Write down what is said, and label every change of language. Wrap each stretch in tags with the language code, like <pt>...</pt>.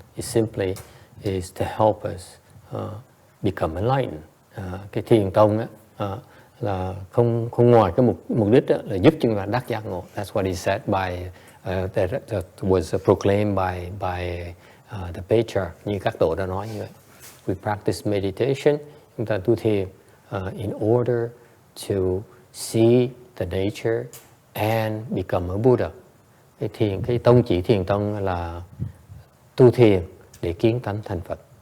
<en>It simply is to help us become enlightened.</en> <vi>Cái thiền tông á, là không ngoài cái mục đích đó, là giúp chúng ta đắc giác ngộ.</vi> <en>That's what he said by that was proclaimed by the patriarch,</en> <vi>như các tổ đã nói như vậy.</vi> <en>We practice meditation,</en> <vi>chúng ta tu thiền</vi> <en>in order to see the nature and become a Buddha.</en> <vi>Cái tông chỉ thiền tông là tu thiền để kiến tánh thành Phật.</vi>